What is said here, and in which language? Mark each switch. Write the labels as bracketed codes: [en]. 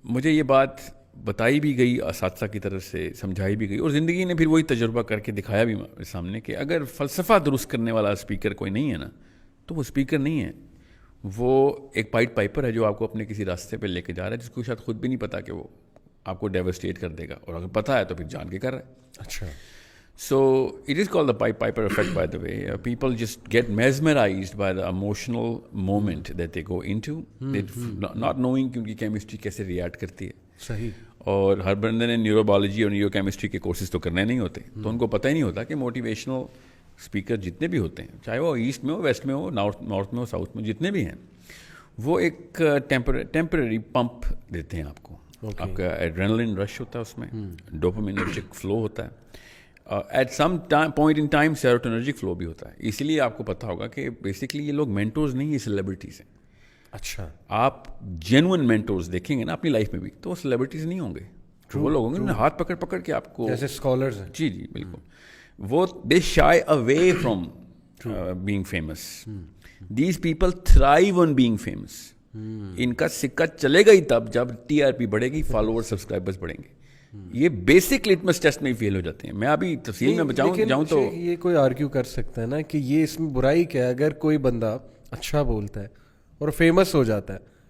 [ur] یہ بات بتائی بھی گئی اساتذہ کی طرف سے, سمجھائی بھی گئی, اور زندگی نے پھر وہی تجربہ کر کے دکھایا بھی سامنے کہ اگر فلسفہ درست کرنے والا اسپیکر کوئی نہیں ہے نا, تو وہ اسپیکر نہیں ہے, وہ ایک پائٹ پائپر ہے جو آپ کو اپنے کسی راستے پہ لے کے جا رہا ہے, جس کو شاید خود بھی نہیں پتا کہ وہ آپ کو ڈیوسٹیٹ کر دے گا, اور اگر پتہ ہے تو پھر جان کے کر رہا ہے. اچھا, [en] So it is called the Pied Piper effect, by the way. People just get mesmerized by the emotional moment that they go into, not knowing [ur] کہ ان کی کیمسٹری کیسے ریئیکٹ کرتی ہے. صحیح. اور ہر بندے نے نیورو بایولوجی اور نیورو کیمسٹری کے کورسز تو کرنے نہیں ہوتے, تو ان کو پتہ ہی نہیں ہوتا کہ موٹیویشنل اسپیکر جتنے بھی ہوتے ہیں, چاہے وہ ایسٹ میں ہو, ویسٹ میں ہو, نارتھ میں ہو, ساؤتھ میں, جتنے بھی ہیں, وہ ایک ٹیمپرری پمپ دیتے ہیں آپ کو. آپ کا ایڈرینلن رش ہوتا ہے اس میں, ڈوپامینرجک فلو ہوتا ہے, at some point in time سیروٹونرجک flu بھی ہوتا ہے. اسی لیے آپ کو پتہ ہوگا کہ بیسکلی یہ لوگ مینٹورز نہیں, یہ سیلیبریٹیز ہیں. اچھا, آپ جینوئن مینٹورز دیکھیں گے نا اپنی لائف میں بھی, تو وہ سیلیبریٹیز نہیں ہوں گے, وہ لوگ ہوں گے ہاتھ پکڑ پکڑ کے آپ کو, جیسے اسکالرز ہیں. جی بالکل, وہ [en] They shy away from being famous. These people thrive on being famous. [ur] ان کا سکہ چلے گا ہی تب جب ٹی آر پی بڑھے گی, فالوور سبسکرائبرز بڑھیں گے. یہ بیسک لٹمس ٹیسٹ میں ہی فیل ہو جاتے ہیں. میں ابھی تفصیل میں جاؤں تو یہ کوئی آرگیو کر سکتا ہے نا کہ یہ اس میں برائی کیا ہے, اگر کوئی بندہ اچھا بولتا ہے اور فیمس ہو جاتا ہے